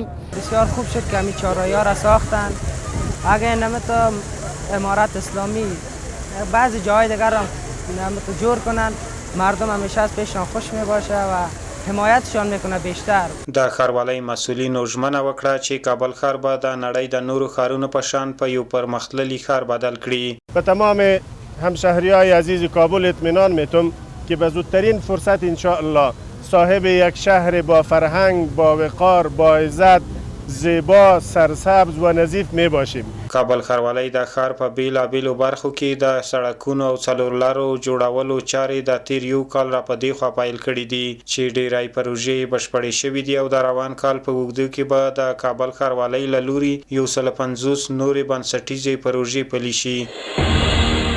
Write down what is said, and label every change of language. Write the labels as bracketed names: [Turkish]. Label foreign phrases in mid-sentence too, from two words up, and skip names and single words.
[Persian] بسیار خوب شد که همین چهارراهی ها را ساختن. اگه نمیتا امارت اسلامی بعضی جاهای دیگر را نمیتا جور کنن مردم همیشه از پیشان خوش میباشه و حمایتشان میکنه بیشتر. [Pashto] د ښاروالۍ مسؤلینو ژمنه وکړه چې کابل ښار به د نړۍ د نورو ښارونو په شان په یو پرمختللي ښار بدل کړي. [Persian] به تمام همشهریای عزیز کابل اطمینان میتم که به زودترین فرصت انشاءالله صاحب یک شهر با فرهنگ، با وقار، با عزت، زیبا، سرسبز و نظیف می باشیم. [Pashto] کابل ښاروالۍ د ښار په بیلابیلو برخو کې د سړکونو او څلورلارو جوړولو چارې د تیر یو کال را په دې خوا پیل کړي دي چې ډیری پروژې بشپړې شوي دي او د روان کال په اوږدو کې به د کابل ښاروالۍ له لوري 150 نورې بنسټیزې پروژې پلي شي.